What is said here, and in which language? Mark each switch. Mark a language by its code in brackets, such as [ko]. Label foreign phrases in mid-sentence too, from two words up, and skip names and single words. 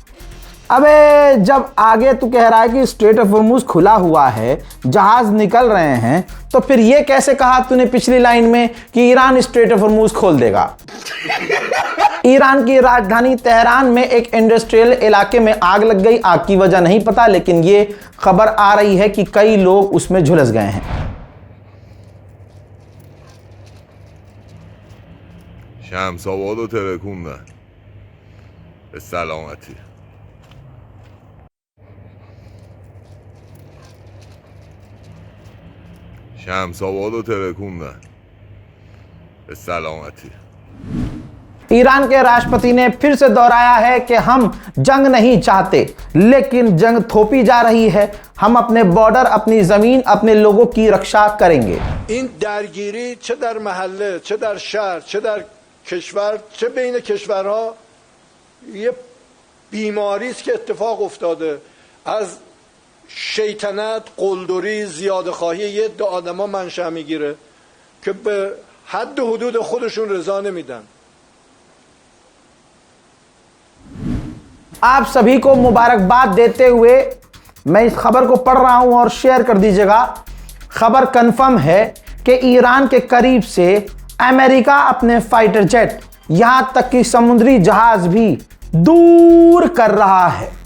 [hi] अबे जब आगे तू कह रहा है कि स्ट्रेट ऑफ हुर्मुज खुला हुआ है, जहाज निकल रहे हैं, तो फिर ये कैसे कहा तूने पिछली लाइन में कि ईरान स्ट्रेट ऑफ हुर्मुज खोल देगा। ईरान की राजधानी तेहरान में एक इंडस्ट्रियल इलाके में आग लग गई। आग की वजह नहीं पता, लेकिन ये खबर आ रही है कि कई लोग उसमें झुलस गए हैं। [fa] شمس‌آباد رو ترکوندن به سلامتی. شمس‌آباد رو ترکوندن به سلامتی. [hi] ईरान के राष्ट्रपति ने फिर से दोहराया है कि हम जंग नहीं चाहते, लेकिन जंग थोपी जा रही है। हम अपने बॉर्डर, अपनी जमीन, अपने लोगों की रक्षा करेंगे। [fa] این درگیری چه در محله، چه در شهر، چه در کشور، چه بین کشورها یه بیماری است که اتفاق افتاده. از شیطنت، قلدری، زیادخواهی یه عده آدما منشأ میگیره که به حد و حدود خودشون رضا نمیدن. [hi] आप सभी को मुबारकबाद देते हुए मैं इस खबर को पढ़ रहा हूं और शेयर कर दीजिएगा। खबर कंफर्म है कि ईरान के करीब से अमेरिका अपने [en] fighter jet [hi] यहां तक कि समुद्री जहाज भी दूर कर रहा है।